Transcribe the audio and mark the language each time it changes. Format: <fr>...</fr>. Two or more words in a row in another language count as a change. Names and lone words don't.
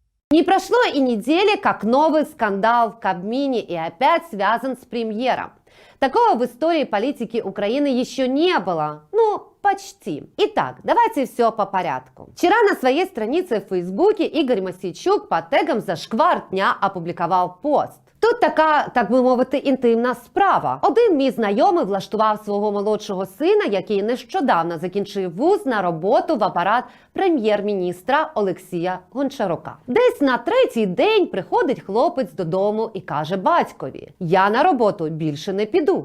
<ru>Не прошло и недели, как новый скандал в Кабмине и опять связан с премьером. Такого в истории политики Украины еще не было. Ну, почти. Итак, давайте все по порядку. Вчера на своей странице в Фейсбуке Игорь Мосійчук под тегом «Зашквар дня» опублікував пост.</ru> <uk>Тут така, так би мовити, інтимна справа. Один мій знайомий влаштував свого молодшого сина, який нещодавно закінчив вуз, на роботу в апарат прем'єр-міністра Олексія Гончарука. Десь на третій день приходить хлопець додому і каже батькові: «Я на роботу більше не піду».</uk>